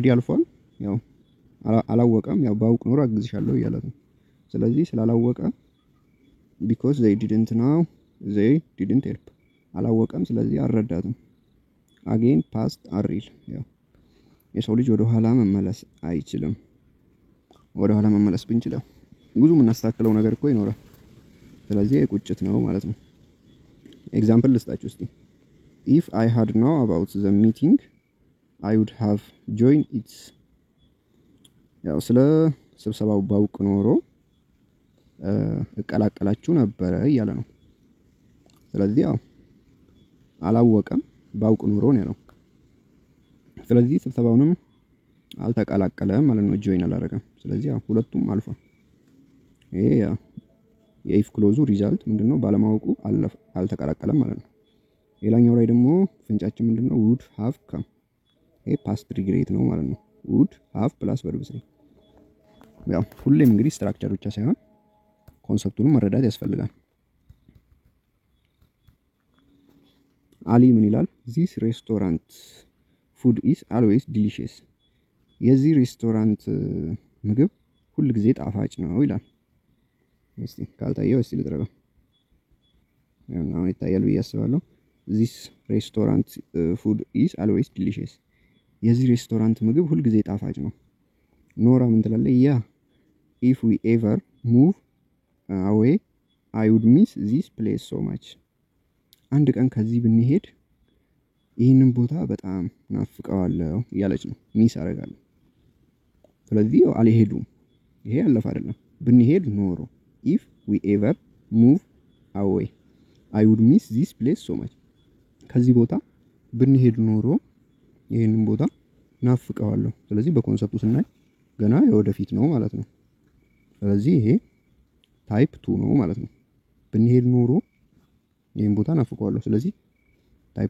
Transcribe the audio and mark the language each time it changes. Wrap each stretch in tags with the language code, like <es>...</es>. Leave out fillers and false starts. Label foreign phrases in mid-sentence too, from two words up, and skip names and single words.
<am>አልፏል። ያው አላወቀም። ያው ባውቅ ኖሮ አግዝሻለሁ እያላት ነው። ስለዚህ ስላላወቀ</am> <en>because they didn't know they didn't help</en> <am>አላወቀም። ስለዚህ አልረዳትም።</am> <en>again past</en> <am>አሪል ያው የሰው ልጅ ወደ ኋላ መመለስ አይችልም። ወደ ኋላ መመለስ ብንችለው ብዙ የምናስተካክለው ነገር እኮ ይኖራል። ስለዚህ ቁጭት ነው ማለት ነው። ኤግዛምፕል ልስጣችሁ እስቲ።</am> <en>if I had known about the meeting I would have joined it</en> <am>ያው ስለ ስብሰባው ባውቅ ኖሮ እቀላቀላችሁ ነበር እያለ ነው። ስለዚህ ያው አላወቀም ባውቅ ኖሮ ነው ያለው። ስለዚህ ስብሰባውንም አልተቀላቀለም ማለት ነው። ጆይን አላደረገም። ስለዚህ ያው ሁለቱም አልፏል። ይሄ ያው የኢፍ ክሎዙ ሪዛልት ምንድነው? ባለማወቁ አልተቀላቀለም ማለት ነው። ሌላኛው ላይ ደግሞ ፍንጫችን ምንድነው?</am> <en>would have come</en> <am>ይሄ</am> <en>past regret</en> <am>ነው ማለት ነው።</am> <en>would have plus verb 3</en> <am>ያው ሁሌም እንግዲህ ስትራክቸር ብቻ ሳይሆን ኮንሰፕቱንም መረዳት ያስፈልጋል። አሊ ምን ይላል?</am> <en>this restaurant food is always delicious</en> <am>የዚህ ሬስቶራንት ምግብ ሁሉ ጊዜ ጣፋጭ ነው ይላል። እስቲ ካልታየው እስቲ ልጥረገው። ያው ይታያል ብዬ አስባለሁ።</am> <en>this restaurant food is always delicious</en> <am>የዚህ ሬስቶራንት ምግብ ሁሉ ጊዜ ጣፋጭ ነው። ኖራ ምን ትላለች? ያ</am> <en>if we ever move away I would miss this place so much</en> <am>አንድ ቀን ከዚህ ብንሄድ ይህንን ቦታ በጣም ናፍቀዋለሁ እያለች ነው። ሚስ አደርጋለሁ። ስለዚህ አልሄዱም። ይሄ ያለፈ አይደለም። ብንሄድ ኖሮ</am> <en>if we ever move away I would miss this place so much</en> <am>ከዚህ ቦታ ብንሄድ ኖሮ ይሄንን ቦታ ናፍቀዋለሁ። ስለዚህ በኮንሰፕቱ ስናይ ገና የወደፊት ነው ማለት ነው። ስለዚህ ይሄ ታይፕ 2 ነው ማለት ነው። ብንሄድ ኖሮ ይሄን ቦታ ናፍቀዋለሁ። ስለዚህ ታይፕ</am>